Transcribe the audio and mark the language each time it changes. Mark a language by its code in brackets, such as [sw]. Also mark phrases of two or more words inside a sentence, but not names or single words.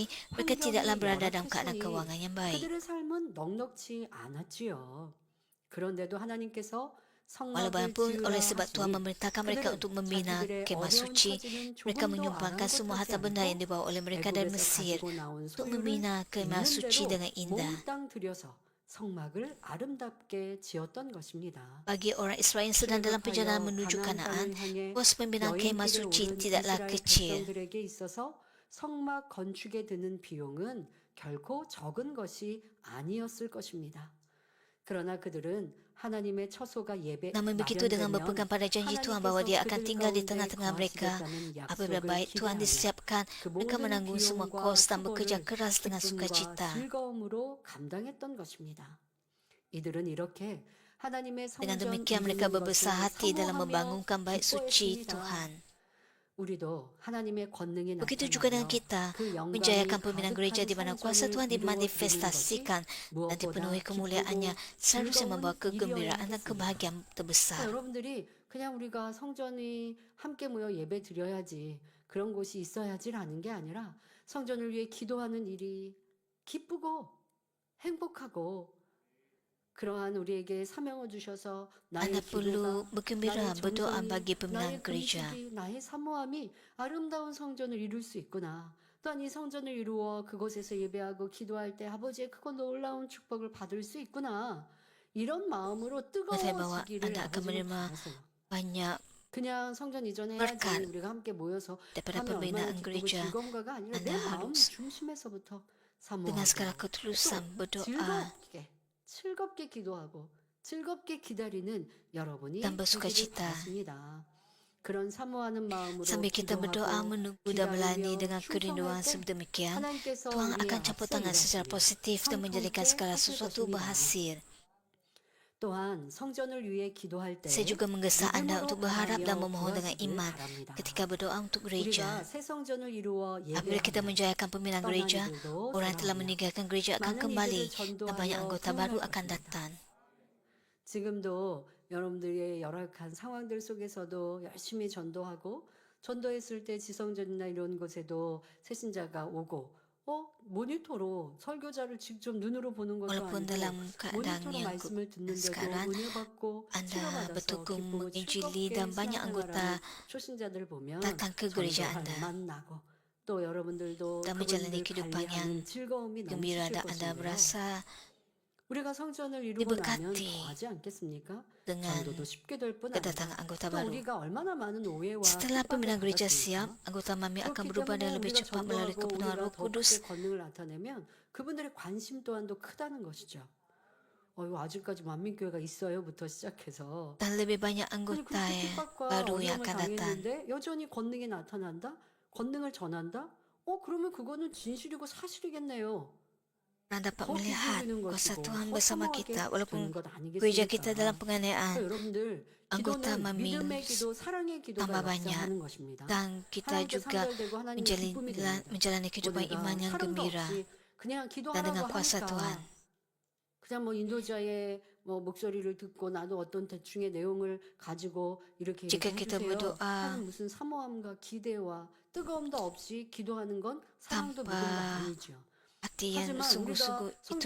[ms] Mereka tidaklah berada dalam keadaan kewangan yang baik. Walaupun oleh sebab Tuhan memerintahkan mereka untuk membina kemah suci, mereka menyumbangkan semua harta benda yang dibawa oleh mereka dari Mesir untuk membina kemah suci dengan indah. Bagi orang Israel yang sedang dalam perjalanan menuju Kanaan, kos pembinaan kemah suci tidaklah kecil. [ko] 성막 건축에 드는 비용은 결코 적은 것이 아니었을 것입니다. 그러나 그들은 하나님의 처소가 예배 [ms] Namun begitu, dengan berpegang pada janji Tuhan bahawa Dia akan tinggal di tengah-tengah mereka, apabila bait Tuhan disiapkan, mereka menanggung semua kos dan bekerja keras dengan sukacita. Dengan demikian mereka berbesar hati dalam membangunkan bait suci Tuhan. Begitu juga dengan kita, menjayakan pembinaan gereja di mana kuasa Tuhan dimanifestasikan dan dipenuhi kemuliaannya, seharusnya membawa kegembiraan dan kebahagiaan terbesar. [ko] 그냥 우리가 성전이 함께 모여 예배 드려야지, 그런 곳이 있어야지라는 게 아니라 성전을 위해 기도하는 일이 기쁘고 행복하고 그러한 우리에게 사명을 주셔서 나의 [ms] Anda perlu [ko] 기도가 [ms] bergembira [ko] 나의 [ms] berdoa [ko] 정성이 [ms] bagi pembinaan [ko] 나의 [ms] gereja. [ko] 근심이 나의 사모함이 아름다운 성전을 이룰 수 있구나. 또한 이 성전을 이루어 그곳에서 예배하고 기도할 때 아버지의 크고 놀라운 축복을 받을 수 있구나. 이런 마음으로 [ms] bahwa [ko] 뜨거워지기를 [ms] Anda akan [ko] 아버지는 [ms] menerima [ko] 바라세요. [ms] banyak [ko] 그냥 성전 이전에 [ms] berkat [ko] 해야지 우리가 함께 모여서 [ms] daripada [ko] 하면 얼마나 [ms] pembinaan [ko] 기쁘고 [ms] gereja. [ko] 즐거운가가 아니라 내 [ms] Anda [ko] 마음 [ms] harus [ko] 중심에서부터 [ms] dengan segala [ko] 사모하고 [ms] ketulusan berdoa [ko] 즐겁게 기도하고 즐겁게 기다리는 여러분이 [ms] dan [ko] 되기를 [ms] bersukacita. [ko] 바랍니다. 그런 사모하는 마음으로 [ms] Sambil kita berdoa, menunggu dan melayani dengan kerinduan sedemikian, Tuhan akan campur tangan secara positif dan menjadikan segala sesuatu berhasil. [ko] 또한 성전을 위해 기도할 때 [ms] Saya juga menggesa Anda untuk berharap dan memohon dengan [ko] 구하시길 [ms] iman [ko] 바랍니다. [ms] ketika berdoa untuk [ko] 우리가 [ms] gereja. [ko] 새 성전을 이루어 [ms] Apabila kita [ko] 예배하면 [ms] menjayakan pembinaan gereja, orang yang telah meninggalkan gereja akan kembali dan banyak anggota baru akan datang. [ko] 지금도 여러분들의 열악한 상황들 속에서도 열심히 전도하고 전도했을 때 지성전이나 이런 곳에도 새신자가 오고 모니터로 설교자를 직접 눈으로 보는 것도 [ms] Walaupun dalam [ko] 아니고 [ms] keadaan [ko] 모니터로 [ms] yang [ko] 말씀을 듣는데도 [ms] sekarang, [ko] 은혜 받고 [ms] Anda [ko] 치료받아서 [ms] bertukar [ko] 기쁘고 [ms] menginjili [ko] 즐겁게 [ms] dan banyak anggota [ko] 신앙생활하는 초신자들 보면 [ms] datang ke gereja [ko] 전도할 [ms] Anda [ko] 만나고 또 여러분들도 [ms] dan menjalani [ko] 그분들 [ms] kehidupan yang [ko] 관리하는 즐거움이 [ms] gembira [ko] 넘치실 [ms] dan Anda [ko] 것인데요. [ms] berasa [ko] 우리가 성전을 이루고 나면 [ms] diberkati [ko] 더하지 않겠습니까? [ms] dengan [ko] 전도도 쉽게 될 뿐 아니라 [ms] kedatangan anggota [ko] 또 [ms] baru. [ko] 우리가 얼마나 많은 오해와 [ms] Setelah [ko] 핍박을 [ms] pembinaan gereja siap, [ko] 받았습니까? [ms] anggota MAMI akan [ko] 그렇기 [ms] berubah dan [ko] 때문에 [ms] lebih [ko] 우리가 [ms] cepat melalui [ko] 전도하고 [ms] kepenuhan [ko] 우리가 [ms] Roh [ko] 더 [ms] Kudus. [ko] 크게 권능을 나타내면 그분들의 관심 또한도 크다는 것이죠. 이거 아직까지 만민교회가 있어요부터 시작해서 [ms] Dan lebih banyak [ko] 아니 [ms] anggota [ko] 그렇게 [ms] yang [ko] 핍박과 [ms] baru yang [ko] 어려움을 [ms] akan datang. [ko] 당했는데 여전히 권능이 나타난다? 권능을 전한다? 그러면 그거는 진실이고 사실이겠네요. [ms] Orang dapat [ko] 더 [ms] melihat [ko] 기쁘어지는 [ms] kuasa [ko] 것이고 [ms] Tuhan [ko] 더 [ms] bersama [ko] 사모하게 [ms] kita walaupun [ko] 되는 것 [ms] gereja kita dalam [ko] 아니겠습니까? [ms] penganiayaan [ko] 여러분들 [ms] anggota [ko] 기도는 [ms] MAMI [ko] 믿음의 기도, 사랑의 기도가 [ms] tambah banyak [ko] 역사하는 것입니다. [ms] dan kita [ko] 하나님께 [ms] juga [ko] 상달되고 하나님의 기쁨이 됩니다. [ms] menjalani kehidupan [ko] 내가 [ms] iman yang [ko] 사랑도 [ms] gembira [ko] 없이 그냥 [ms] dan [ko] 기도하라고 [ms] dengan kuasa [ko] 하니까 [ms] Tuhan. [ko] 그냥 뭐 인도자의 뭐 목소리를 듣고 나도 어떤 대충의 내용을 가지고 이렇게 [ms] Jika kita [ko] 해주세요 [ms] berdoa [ko] 하는 무슨 사모함과 기대와 뜨거움도 없이 기도하는 건 사랑도 [ms] tanpa [ko] 믿음도 아니죠. [ms] hati yang [ko] 하지만 우리가 [ms] sungguh-sungguh [ko] 성전